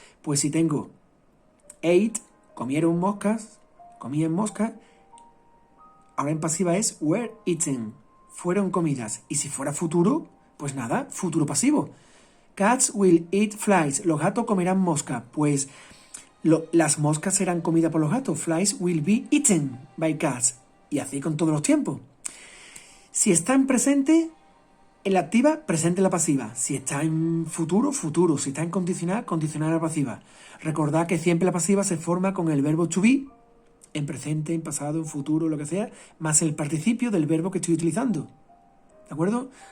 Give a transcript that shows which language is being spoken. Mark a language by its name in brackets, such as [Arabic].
[Spanish] Pues si tengo ate, comieron moscas, comían moscas, ahora en pasiva es were eaten, fueron comidas. Y si fuera futuro, pues nada, futuro pasivo. [English] Cats will eat flies, [Spanish] los gatos comerán moscas. Pues las moscas serán comidas por los gatos. [English] Flies will be eaten by cats. [Spanish] Y así con todos los tiempos. Si está en presente, en la activa, presente en la pasiva. Si está en futuro, futuro. Si está en condicional, condicional a la pasiva. Recordad que siempre la pasiva se forma con el verbo to be, en presente, en pasado, en futuro, lo que sea, más el participio del verbo que estoy utilizando. ¿De acuerdo?